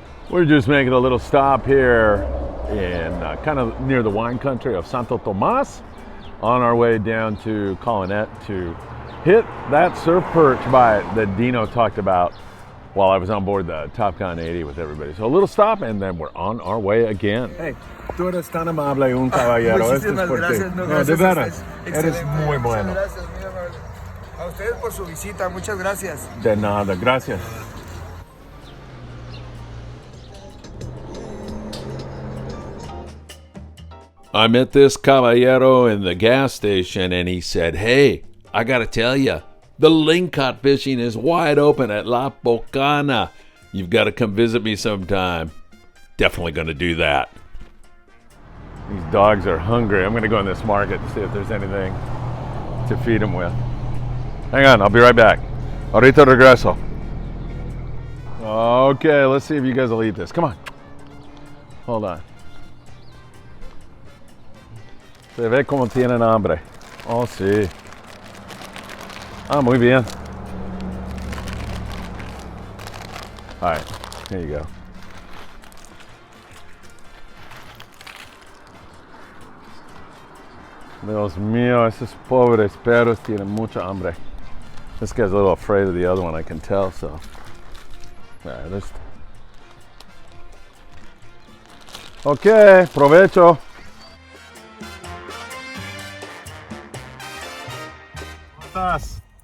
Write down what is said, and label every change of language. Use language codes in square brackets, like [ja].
[en] We're just making a little stop here in kind of near the wine country of Santo Tomas on our way down to Colonet to hit that surf perch bite that Dino talked about while I was on board the Top Gun 80 with everybody. So a little stop and then we're on our way again. [es] Hey, tú eres tan amable y un caballero. Muchísimas gracias. No, de veras, eres excelente. muy bueno. Muchas gracias, muy amable. A ustedes por su visita, muchas gracias. De nada, gracias. [en] I met this caballero in the gas station and he said, hey, I gotta tell you, the lingcod fishing is wide open at La Bocana. You've got to come visit me sometime. Definitely going to do that. These dogs are hungry. I'm going to go in this market and see if there's anything to feed them with. Hang on, I'll be right back. [es] Ahorita regreso. [en] Okay, let's see if you guys will eat this. Come on. Hold on. [es] Se ve como tienen hambre. Oh, sí. Ah, muy bien. [en] All right, here you go. [es] Dios mío, esos pobres perros tienen mucha hambre. [en] This guy's a little afraid of the other one, I can tell, so. All right, let's. [es] Okay, provecho. ¿Cómo estás?